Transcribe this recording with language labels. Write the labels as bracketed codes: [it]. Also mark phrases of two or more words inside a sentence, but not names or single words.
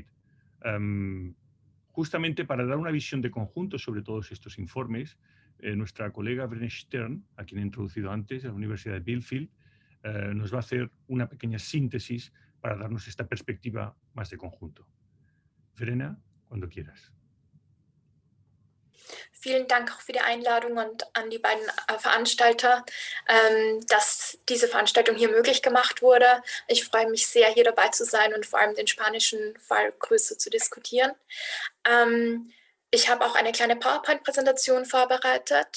[es] Justamente para dar una visión de conjunto sobre todos estos informes, nuestra colega Brené Stern, a quien he introducido antes, de la Universidad de Bielefeld, nos va a hacer una pequeña síntesis para darnos esta perspectiva más de conjunto. Verena, cuando quieras. [de] Vielen Dank auch für die Einladung und an die beiden Veranstalter, dass diese Veranstaltung hier möglich gemacht wurde. Ich freue mich sehr, hier dabei zu sein und vor allem den spanischen Fall größer zu diskutieren. Ich habe auch eine kleine PowerPoint-Präsentation vorbereitet.